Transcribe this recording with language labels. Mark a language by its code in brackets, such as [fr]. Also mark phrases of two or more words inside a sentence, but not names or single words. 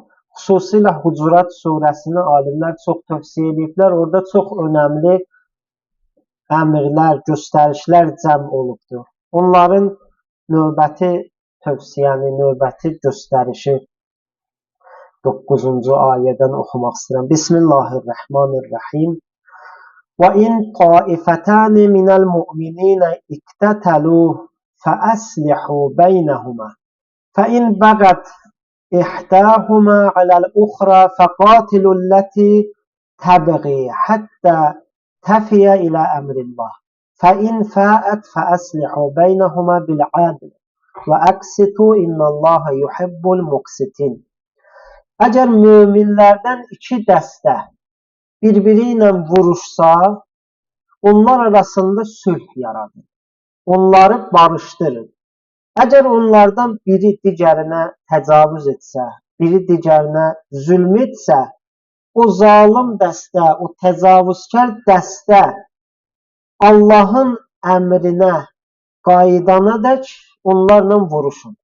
[az] Xüsusilə Hucurat surəsini alimlər çox tövsiyə ediblər. Orada çox önəmli əmrlər, göstərişlər cəm olubdur. Onların növbəti tövsiyəni, növbəti göstərişi 9-cu ayədən oxumaq istəyirəm. [ar] Bismillahirrahmanirrahim. وَإِنْ طَائِفَتَانِ مِنَ الْمُؤْمِنِينَ اقْتَتَلُوا فَأَصْلِحُوا بَيْنَهُمَا فَإِنْ بَغَتْ إِحْدَاهُمَا عَلَى الْأُخْرَى فَقَاتِلُوا الَّتِي تَبْغِي حَتَّى تَفِيَ إِلَى أَمْرِ اللَّهِ فَإِنْ فَاءَتْ فَأَصْلِحُوا بَيْنَهُمَا بِالْعَدْلِ وَأَقْسِطُوا إِنَّ اللَّهَ يُحِبُّ الْمُقْسِطِينَ. [az] Əgər möminlərdən iki dəstə bir-biri ilə vuruşsa, onlar arasında sülh yaradın. Onları barışdırın. Əgər onlardan biri digərinə təcavüz etsə, biri digərinə zülm etsə, o zalım dəstə, o təcavüzkar dəstə Allahın əmrinə qayıdana dək onlarla vuruşun.